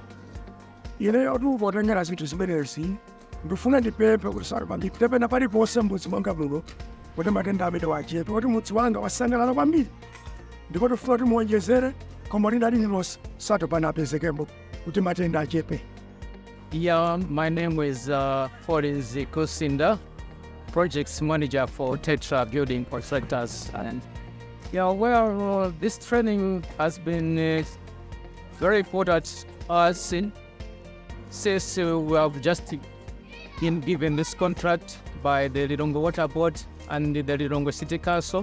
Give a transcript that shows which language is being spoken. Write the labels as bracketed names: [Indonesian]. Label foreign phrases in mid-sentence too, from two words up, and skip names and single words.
[Nyanja] Ineyo potengera zinthu zimenezi ndifuna ndipemphe kuti SATO pandipite pena paliponse mudzi mwanga muno kuti matenda amene wachepe kuti mudzi wanga wasangalala kwambiri ndipo tifuna kuti muwonjezere koma lililonse SATO pano apezekemo kuti matenda achepe. [English] Yeah, my name is Forenz Kusinda, Projects Manager for Tetra Building Contractors. And yeah, well, this training has been very important to us since we have just been given this contract by the Lilongwe Water Board and the Lilongwe City Council.